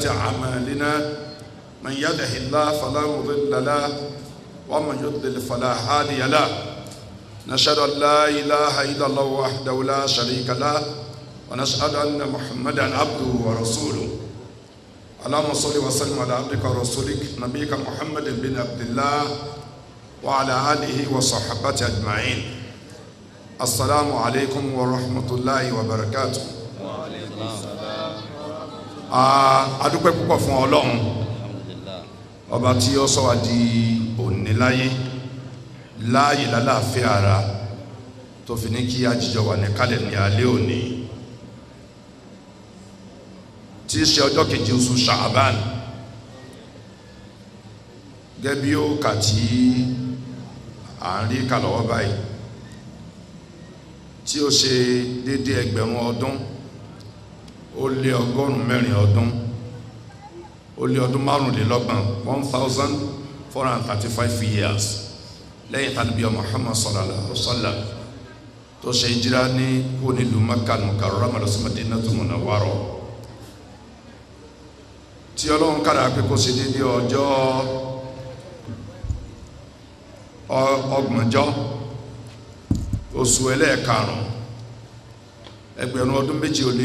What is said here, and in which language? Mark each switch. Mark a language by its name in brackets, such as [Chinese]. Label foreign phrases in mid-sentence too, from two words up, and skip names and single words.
[Arabic] أعمالنا من يهده الله فلا مضل له ومن يضلل فلا هادي له نشهد أن لا إله إلا الله وحده لا شريك له ونشهد أن محمدا عبده ورسوله اللهم صل وسلم على عبدك ورسولك نبيك محمد بن عبد الله وعلى آله وصحبه أجمعين. السلام عليكم ورحمة الله وبركاته. وعليكم السلام. [Yoruba] adúpẹ́ púpọ̀ fún Ọlọ́run ọba tí ó sọ wá di òní láyé lálàáfíà ara tó fi ní kí ajíjọ wà ní kálẹ̀ ní alẹ́ òní tí í ṣe ọjọ́ kejì oṣù Ṣàbán gẹ́gẹ́ bí ó kà tí à ń rí kàlọ́wọ́ báyìí tí ó ṣe dédé ẹgbẹ̀rún ọdún ó lé ọgọ́rùn-ún ọdún ó lé ọdún márùnlélọ́gbọ̀n 1435 years lẹ́yìn tàbí Muhammad [Arabic] صلى الله عليه وسلم [Yoruba] tó ṣe ìjírá ní kó nílùú Makkah Mukarramah lọ sí Madinatul Munawwarah tí Ọlọ́run kára pé kó ṣe dédé ọjọ́ ọgbọ̀njọ́ oṣù ẹlẹ́ẹ̀karùn ẹgbẹ̀rún ọdún méjì ó lé